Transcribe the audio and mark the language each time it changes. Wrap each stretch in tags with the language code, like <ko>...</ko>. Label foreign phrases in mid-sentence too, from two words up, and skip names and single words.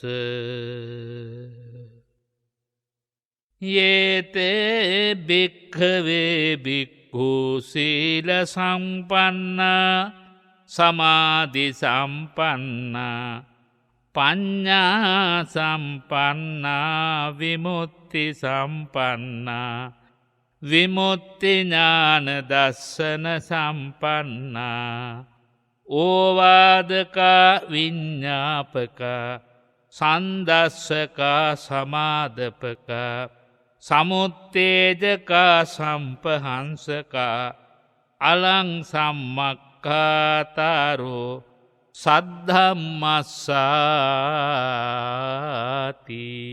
<pi>යේතේ භික්ඛවේ භික්ඛු සීල සම්පන්නා සමාධි සම්පන්නා පඤ්ඤා සම්පන්නා විමුක්ති සම්පන්නා විමුක්ති ඥාන දස්සන සම්පන්නා ඕවාදකා විඤ්ඤාපකා සන්දස්සකා සමාදපකා සමුත්තේජකා සම්පහංසකා අලං සම්මක්ඛාතරෝ සද්ධම්මස්සාති.</pi>